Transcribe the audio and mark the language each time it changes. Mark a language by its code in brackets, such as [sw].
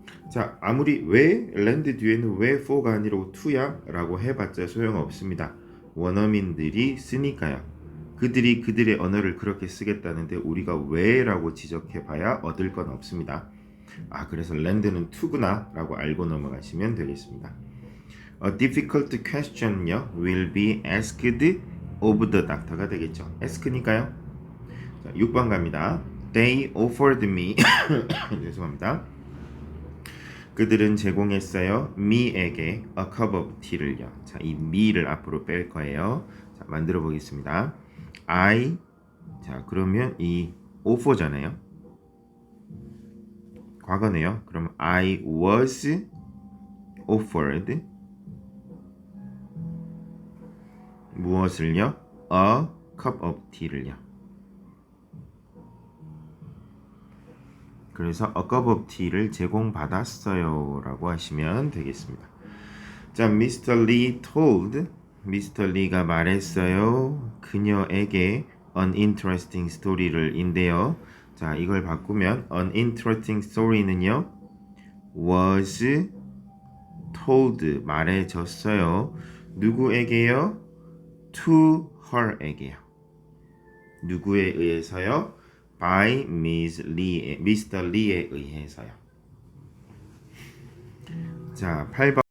[ko] 자, 아무리 왜 랜드 뒤에는 왜 for가 아니라 to야? 라고 해봤자 소용없습니다. 원어민들이 쓰니까요. 그들이 그들의 언어를 그렇게 쓰겠다는데 우리가 왜라고 지적해봐야 얻을 건 없습니다. 아, 그래서 랜드는 to구나 라고 알고 넘어가시면 되겠습니다. [en] A difficult question요 will be asked of the doctor [ko] 가 되겠죠. ask니까요. 자, 6번 갑니다. [en] They offered me [ko] 죄송합니다. 그들은 제공했어요. [en] me에게 a cup of tea를요. [ko] 자, 이 me를 앞으로 뺄 거예요. 자, 만들어 보겠습니다. I 자, 그러면 이 offer잖아요. 과거네요. 그럼 [en] I was offered [ko] 무엇을요? [en] A cup of tea를요. [ko] 그래서 [en] a cup of tea [ko] 를 제공받았어요 라고 하시면 되겠습니다. [en] 자, Mr. Lee told Mr. Lee [ko] 가 말했어요. 그녀에게 [en] an interesting story를 [ko] 인데요. 자, 이걸 바꾸면 [en] an interesting story [ko] 는요. [en] was told [ko] 말해줬어요. 누구에게요? [en] to her [ko] 에게요. 누구에 의해서요? [en] by Miss Lee, [ko] Mr. Lee에 의해서요. 자, 8번